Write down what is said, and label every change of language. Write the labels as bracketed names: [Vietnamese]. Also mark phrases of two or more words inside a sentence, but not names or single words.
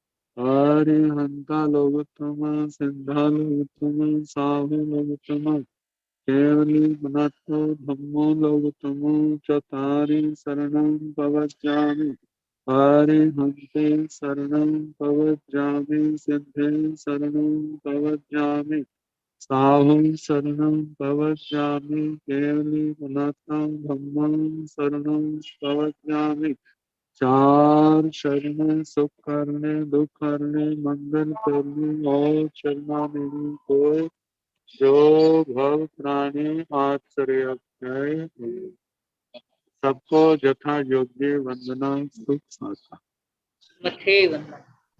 [Prakrit languages] अरिहंता लोकोत्तम, सिद्धा लोकोत्तम, साहु लोकोत्तम, केवली पुनत्र ब्रह्म लोकोत्तम, चतारी शरणं प्रवक्ष्यामि, अरिहन्ते शरणं प्रव्रजामि, सिद्धे शरणं प्रव्रजामि, साहुं शरणं प्रव्रजामि, केवली पुनः धम्मं शरणं प्रव्रजामि। [Hindi] चार शरण सुख करने, दुख करने, मंगल करने और शरणागति को जो भव प्राणी आश्रय है, सबको यथा योग्य वंदना सुख साथा। मथे वंदना।